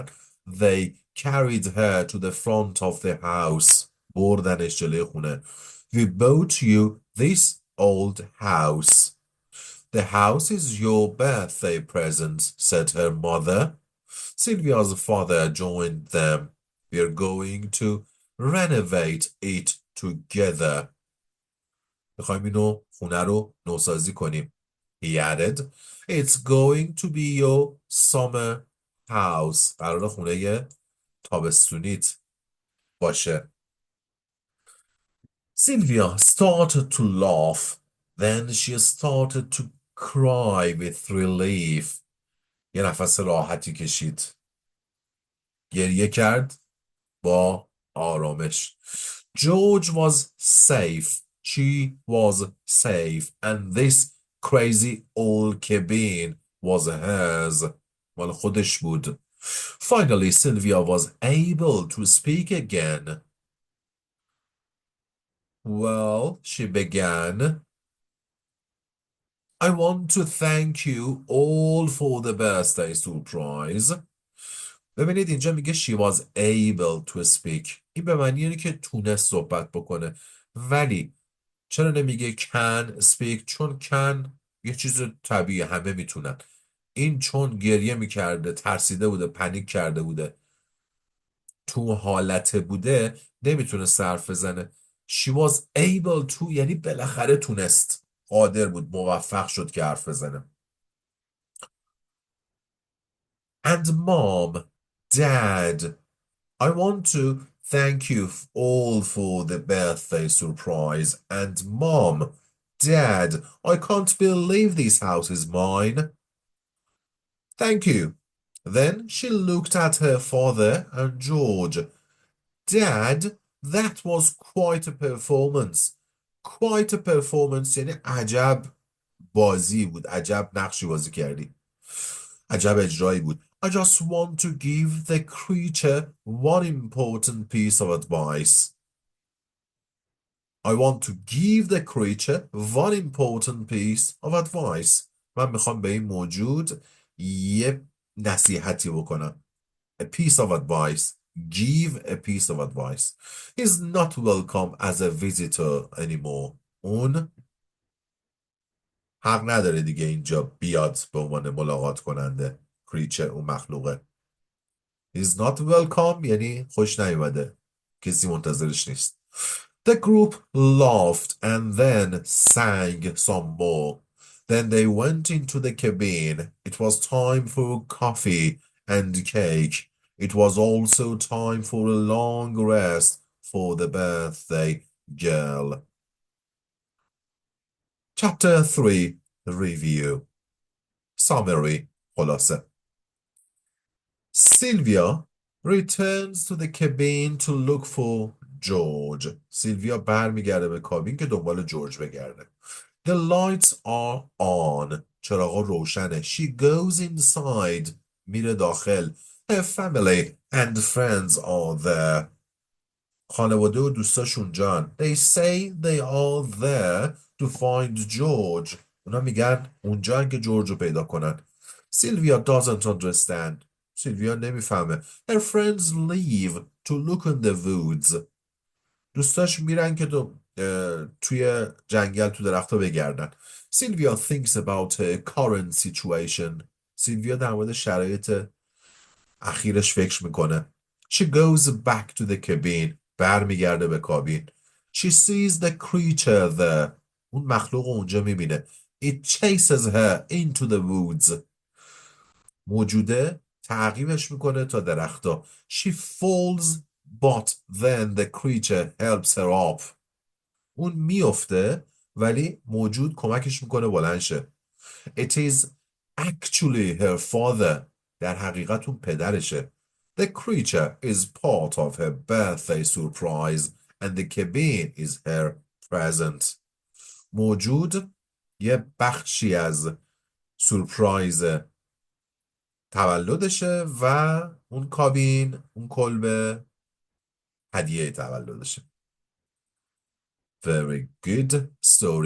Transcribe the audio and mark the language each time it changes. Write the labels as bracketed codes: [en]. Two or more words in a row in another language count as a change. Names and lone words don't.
[en] They carried her to the front of the house. [fa] بردنش جلوی خونه. [en] We bought you this old house. The house is your birthday present, said her mother. Sylvia's father joined them. We're going to renovate it together. [fa] میخوایم اینو خونه رو نوسازی کنیم. [en] He added, it's going to be your summer house. [fa] قرار خونه تابستونیت باشه. [en] Sylvia started to laugh. Then she started to cry with relief. [fa] یه نفس راحتی کشید. گریه کرد با آرامش. [en] George was safe. She was safe. And this crazy old cabin was hers. [fa] مال خودش بود. [en] Finally, Sylvia was able to speak again. Well, she began. I want to thank you all for the birthday surprise. [fa] ببینید اینجا میگه [en] she was able to speak. [fa] این به معنی اینه که تونست صحبت بکنه. ولی چرا نمیگه [en] can speak؟ [fa] چون can یه چیز طبیعی، همه میتونن. این چون گریه میکرده، ترسیده بوده، پنیک کرده بوده، تو حالت بوده، نمیتونه حرف بزنه. [en] She was able to [fa] یعنی بالاخره تونست، قادر بود، موفق شد که حرف بزنه. [en] And mom, dad, I want to thank you all for the birthday surprise. And mom, dad, I can't believe this house is mine. Thank you. Then she looked at her father and George. Dad, that was quite a performance. Quite a performance [fa] یعنی عجب بازی بود. عجب نقشی بازی کردی. عجب اجرایی بود. [en] I just want to give the creature one important piece of advice. I want to give the creature one important piece of advice. [fa] من میخوام به این موجود یه نصیحتی بکنم. [en] A piece of advice. Give a piece of advice. He's not welcome as a visitor anymore. [fa] اون حق نداره دیگه اینجا بیاد به عنوان ملاقات کننده. creature اون مخلوقه. [en] He's not welcome [fa] یعنی خوش نیومده. کسی منتظرش نیست. [en] The group laughed and then sang some more. Then they went into the cabin. It was time for coffee and cake. It was also time for a long rest for the birthday girl. Chapter 3. Review. Summary. خلاصه. Sylvia returns to the cabin to look for George. [fa] سیلویا برمیگرده به کابین که دنبال جورج بگرده. [en] The lights are on. [fa] چراغا روشنه. [en] She goes inside. [fa] میره داخل. [en] Her family and friends are there. [fa] خانواده و دوستاش اونجان. [en] They say they are there to find George. [fa] اونا میگن اونجان که جورج رو پیدا کنن. [en] Sylvia doesn't understand. [fa] سیلویا نمیفهمه. [en] Her friends leave to look in the woods. [fa] دوستاش میرن که توی جنگل تو درخت‌ها بگردن. [en] سیلویا thinks about her current situation. [fa] سیلویا در مورد شرایط اخیرش فکر میکنه. [en] She goes back to the cabin. [fa] برمیگرده به کابین. [en] She sees the creature there. [fa] اون مخلوق رو اونجا میبینه. [en] It chases her into the woods. [fa] موجوده تعقیبش میکنه تا درختا. [en] She falls but then the creature helps her up. [fa] اون میفته ولی موجود کمکش میکنه بلند شه. [en] It is actually her father. [fa] در حقیقت اون پدرشه. [en] The creature is part of her birthday surprise and the cabin is her present. [fa] موجود یه بخشی از سورپرایز تولدشه و اون کابین، اون کلبه هدیه تولدشه. [en] Very good story.